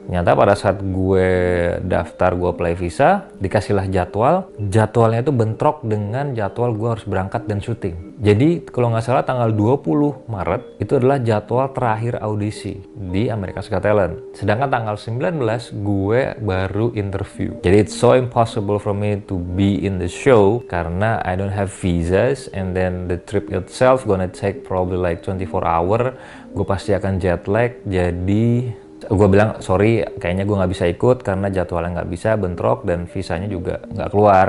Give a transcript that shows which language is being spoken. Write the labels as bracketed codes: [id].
[id] Ternyata pada saat gue daftar, gue apply visa, dikasihlah jadwal. Jadwalnya itu bentrok dengan jadwal gue harus berangkat dan syuting. Jadi kalau nggak salah tanggal 20 Maret itu adalah jadwal terakhir audisi di America's Got Talent. Sedangkan tanggal 19 gue baru interview. Jadi [en] it's so impossible for me to be in the show [id] karena [en] I don't have visas, and then the trip itself gonna take probably like 24 hour. [id] Gue pasti akan jet lag. Jadi gue bilang, sorry, kayaknya gue nggak bisa ikut karena jadwalnya nggak bisa, bentrok, dan visanya juga nggak keluar.